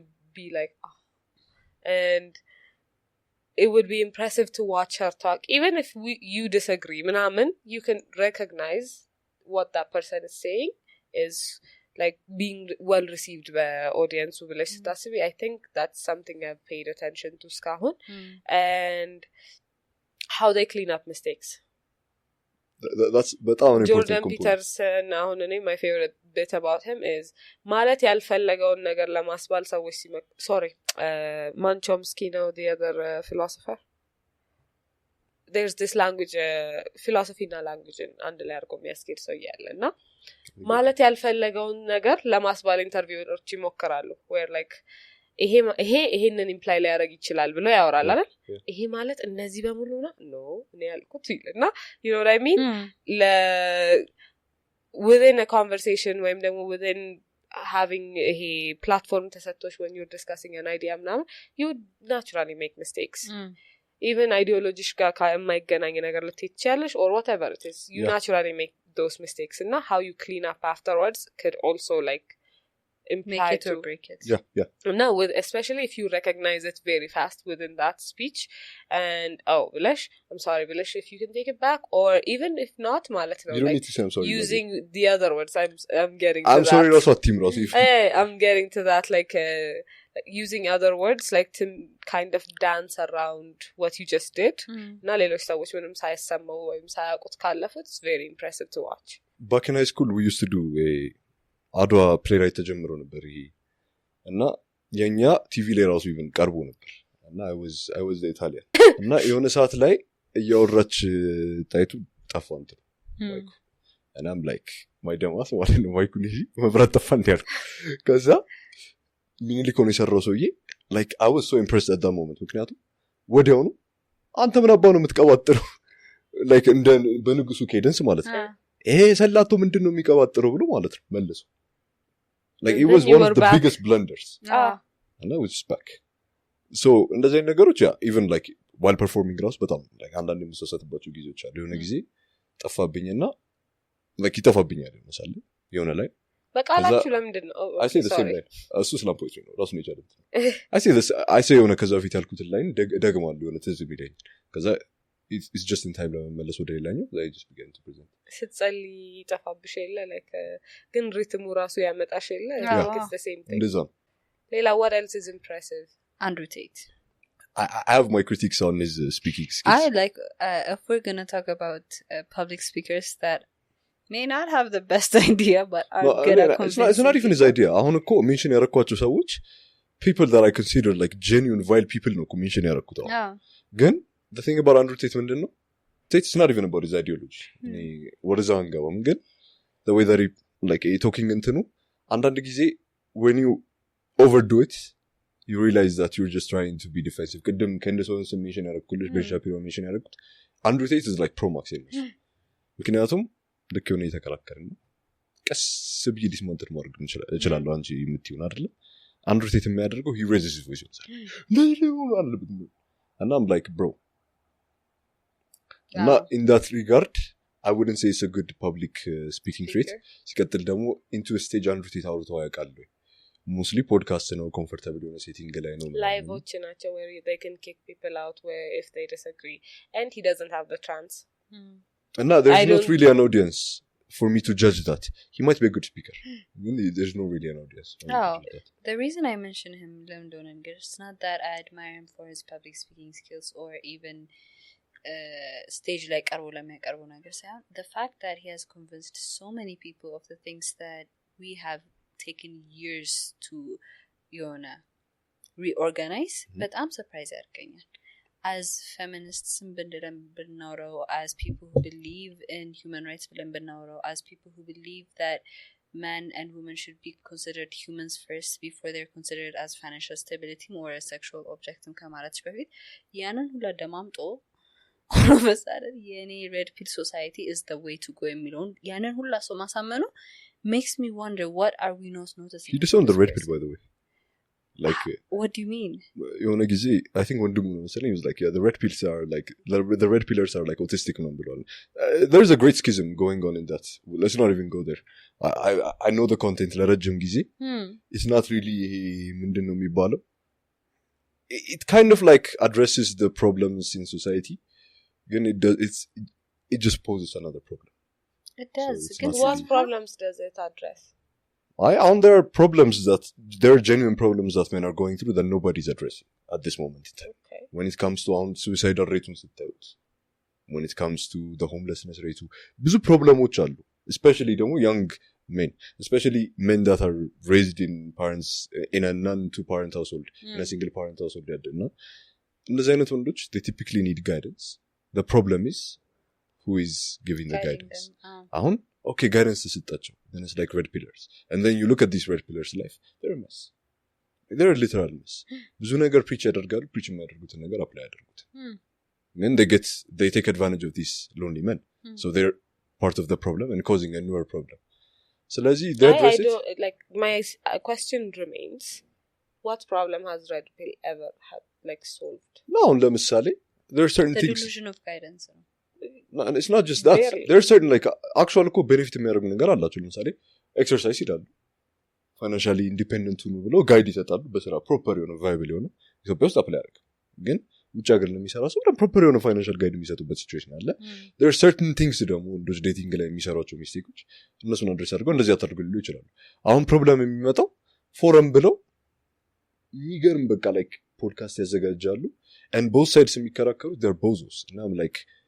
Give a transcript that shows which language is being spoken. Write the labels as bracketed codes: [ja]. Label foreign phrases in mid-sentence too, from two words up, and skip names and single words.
[en] be like and it would be impressive to watch her talk even if you disagree ምናምን you can recognize what that person is saying is like being well received by audience [am] ብለሽ ስታስቢ [en] I think that's something I've paid attention to እስካሁን and how they clean up mistakes that's በጣም important [am] Jordan Peterson አሁን እኔ [en] my favorite bit about him is [am] ማለት ያልፈለገውን ነገር ለማስባል ሰዎች sorry Chomsky ነው [en] the other philosopher there's this language philosophy [am] na language አንድ ላይ አድርጎ የሚያስኬድ ሰው ያለና ማለት ያልፈለገውን ነገር ለማስባል ኢንተርቪውሮች ይሞክራሉ [en] where like [am] ይሄንን ኢምፕላይ ሊያደርግ ይችላል ብሎ ያወራል አይደል ይሄ ማለት እነዚህ በሙሉ ነው እኔ ያልኩት ይልና [en] you know what I mean within a conversation [am] ወይም ደግሞ [en] within having a platform ተሰጥቶሽ when you're discussing an idea ምናምን you naturally make mistakes even ideologies [am] ጋር የማይገናኝ ነገር ልትይ ትችያለሽ [en] or whatever it is you naturally make those mistakes and how you clean up afterwards could also like imply make it to or break it yeah now with especially if you recognize it very fast within that speech and Vilesh I'm sorry Vilesh if you can take it back or even if not [am] ማለት ነው [en] you don't like need to say I'm sorry using the other words I'm getting to I'm that. sorry also team Ross I'm getting to that like using other words like to kind of dance around what you just did [am] እና ሌሎች ሰዎች ምንም ሳይሰማው ወይም ሳያውቁት ካለፉት [en] it's very impressive to watch back in high school we used to do [am] አድዋ ፕሌይራይት ተጀምሮ ነበር ይሄ እና የኛ ቲቪ ላይ ራሱ even ቀርቦ ነበር እና [en] I was the Italian [am] እና የሆነ ሰዓት ላይ እያወራች ጣይቱ ጠፋ እንትን ማይኩ [en] and I'm like my [am] ደማስ ማለት ነው ማይኩን ይዤ መብራት ጠፋ እንዲያል ከዛ ሚኒሊክ ሆኖ የሰራው ሰውዬ [en] like I was so impressed at that moment [am] ምክንያቱም ወዲያው ነው አንተ ምን አባው ነው የምትቀባጥረው like እንደ በንጉሱ ኬደንስ ማለት ነው ሰላቶ ምንድነው የሚቀባጥረው ብሎ ማለት ነው መልሶ [en] like it was one of the biggest blunders and I was just back so [am] እንደዚህ ነገሮች [en] even like while performing [am] ራሱ በጣም like አንዳንድ የምሰሰትባቸው ጊዜዎች አሉ የሆነ ጊዜ ጠፋብኝና like ይጠፋብኛል መሳለ የሆነ ላይ በቃላችሁ ለምንድን ነው [en] I say the same line [am] እሱ ስላም ፖይንት ነው ራሱ ነው ያለው [en] I say [am] የሆነ ከዛ ፊት ያልኩት ላይን ደግማለሁ የሆነ ትዝ ቢለኝ ከዛ [en] it's just in time [am] ለመመለስ ወደ ሌላኛው [en] I just began to present [am] ስትጸልይ ጠፋብሽ የለ like ግን ሪትሙ ራሱ ያመጣሽ የለ [en] it's the same thing [am] እንደዛ [en] ሌላ what else is impressive Andrew Tate I have my critiques on his speaking skills I like if we're going to talk about public speakers that may not have the best idea but are good at convincing it's not even his idea [am] አሁን እኮ ሜንሽን ያረኳቸው ሰዎች [en] people that I consider like genuine vile people [am] ነው ሜንሽን ያረኩት ግን [en] the thing about Andrew Tate ምንድነው Tate is not even about his ideology what is [am] አንገባም ግን [en] the way that he like talking [am] እንትኑ አንዳንድ ጊዜ [en] when you overdo it you realize that you're just trying to be defensive [am] ቅድም ከእንደሰውን ሜንሽን ያረኩልሽ በሻፒሮ ሜንሽን ያረኩት [en] Andrew Tate is like pro max [am] ምክንያቱም ልክ የሆነ የተከራከርን ቀስ ብዬ ዲስማንትል ማድረግ እችላለሁ አንቺ የምትይውን አይደለም አንድሮቴት የሚያደርገው [en] he raises his voice and I'm like bro not in that regard I wouldn't say it's a good public speaking trait [am] ሲቀጥል ደግሞ [en] into a stage [am] አንድሮቴት አውርተው ያውቃሉ [en] mostly podcast ነው comfortable የሆነ setting [am] ላይ ነው liveዎች ናቸው [en] where they can kick people out where if they disagree and he doesn't have the chance and now there's not really an audience for me to judge that he might be a good speaker there's no really an audience the reason I mention him it's not that I admire him for his public speaking skills or even stage like [am] ቀርቦ ለሚያቀርቡ ነገር ሳይሆን [en] the fact that he has convinced so many people of the things that we have taken years to reorganize but I'm surprised ያርገኛል as feminists binnauro as people who believe in human rights binnauro as people who believe that men and women should be considered humans first before they're considered as financial stability or a sexual object [am] ከማለት በፊት ያንን ሁላ ደማምጦ [en] all of a sudden any red pill society is the way to go [am] የሚለውን ያንን ሁላ ሰው ማሳመኑ [en] makes me wonder what are we not noticing he disowned the red pill by the way like what do you mean [am] የሆነ ጊዜ [en] I think [am] ወንድሙ ነው መሰለኝ [en] he was like yeah the red pills are like the red pillars are like autistic [am] ነው ብሏል [en] there's a great schism going on in that let's not even go there I know the content [am] ለረጅም ጊዜ [en] it's not really [am] ምንድነው የሚባለው [en] it kind of like addresses the problems in society then it just poses another problem it does so what problems does it address there are problems that there are genuine problems that men are going through that nobody's addressing at this moment in time okay. when it comes to suicidal rate when it comes to the homelessness rate ብዙ problems አሉ especially young men especially men that are raised in parents in a non two parent household in a single parent household [am] ያደና እነዚህ አይነት ወንዶች [en] they typically need guidance the problem is who is giving the guidance ahun okay guidance ተሰጣቸው then it's like red pillars and then you look at these red pillars life they're a mess they're a literal mess [am] ብዙ ነገር [en] preach ያደርጋሉ preach [am] የሚያደርጉትን ነገር [en] apply ያደርጉት then they take advantage of these lonely men so they're part of the problem and causing a newer problem ስለዚህ they address it like my question remains what problem has red pill ever had like solved no ለምሳሌ there are certain the things delusion of guidance no and it's not just that there are certain like actual benefit [am] የሚያደርጉ ነገር አላቸው ለምሳሌ [en] exercise ይላሉ financially independent [am] ሆኖ ብለው ጋይድ ይሰጣሉ በስራ proper የሆነ viable የሆነ ኢትዮጵያ ውስጥ አፕላይ ያደርጋል ግን ውጭ ሀገር ለሚሰራ ሰው proper የሆነ [en] financial guide [am] የሚሰጡበት situation አለ [en] there are certain things [am] ደግሞ እንደዚህ dating ላይ የሚሰሯቸው ሚስቴኮች እነሱን አድሬስ አድርገው እንደዚህ አታድርጉ ሊሉ ይችላሉ አሁን ፕሮብለም የሚመጣው ፎረም ብለው የሚገርም በቃ like ፖድካስት ያዘጋጃሉ [en] and both sides [am] የሚከራከሩ [en] they're bozos and I'm like